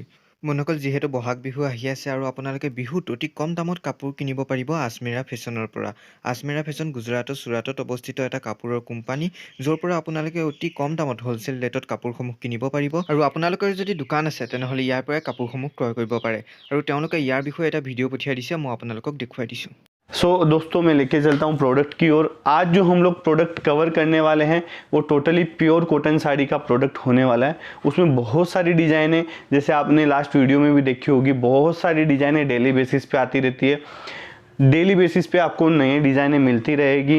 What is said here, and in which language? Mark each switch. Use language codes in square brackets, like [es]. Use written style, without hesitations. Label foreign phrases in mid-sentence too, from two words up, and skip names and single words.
[as] বন্ধুসকল, যিহেতু বহাগ বিহু আহি আছে আৰু আপোনালোকে বিহুত অতি কম দামত কাপোৰ কিনিব পাৰিব আজমেৰা ফেশ্বনৰ পৰা। আজমেৰা ফেশ্বন গুজৰাটৰ চুৰাটত অৱস্থিত এটা কাপোৰৰ কোম্পানী, য'ৰ পৰা আপোনালোকে অতি কম দামত [en] wholesale rate [as] কাপোৰসমূহ কিনিব পাৰিব। আৰু আপোনালোকৰ যদি দোকান আছে তেনেহ'লে ইয়াৰ পৰাই কাপোৰসমূহ ক্ৰয় কৰিব পাৰে। আৰু তেওঁলোকে ইয়াৰ বিষয়ে এটা ভিডিঅ' পঠিয়াই দিছে, মই আপোনালোকক দেখুৱাই দিছোঁ। [hi] दोस्तों मैं लेके चलता हूँ प्रोडक्ट की ओर। आज जो हम लोग [en] product cover [hi] करने वाले हैं वो [en] totally pure cotton [hi] साड़ी का प्रोडक्ट होने वाला है। उसमें बहुत सारी डिज़ाइनें, जैसे आपने [en] last video [hi] में भी देखी होगी, बहुत सारी डिज़ाइनें [en] daily basis [hi] पे आती रहती है। [en] daily basis [hi] पे आपको नई डिज़ाइनें मिलती रहेगी।